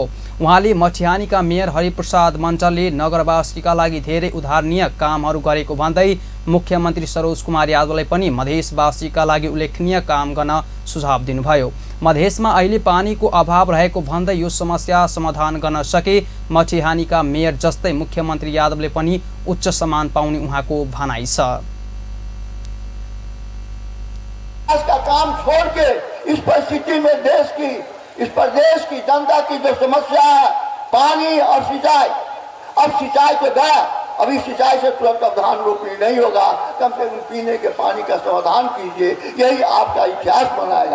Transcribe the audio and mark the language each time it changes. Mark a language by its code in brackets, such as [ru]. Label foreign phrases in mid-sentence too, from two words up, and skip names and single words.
[ne] उहाँले मटिहानीका मेयर हरिप्रसाद मण्डलले नगरवासीका लागि धेरै उदाहरणीय कामहरू गरेको भन्दै मुख्यमन्त्री सरोज कुमार यादवलाई पनि मधेसवासीका लागि उल्लेखनीय काम गर्न सुझाव दिनुभयो। मधेसमा अहिले पानीको अभाव रहेको भन्दै यो समस्या समाधान गर्न सके मटिहानीका मेयर जस्तै मुख्यमन्त्री यादवले पनि उच्च सम्मान पाउने उहाँको भनाइ छ। [hi] का काम छोड़ के इस परिस्थिति में इस प्रदेश की जनता की जो समस्या है पानी और सिंचाई, अब सिंचाई तो गया, अभी सिंचाई से तुरंत धान रोपनी नहीं होगा, कम से कम पीने के पानी का समाधान कीजिए, यही आपका इतिहास बनाएगा।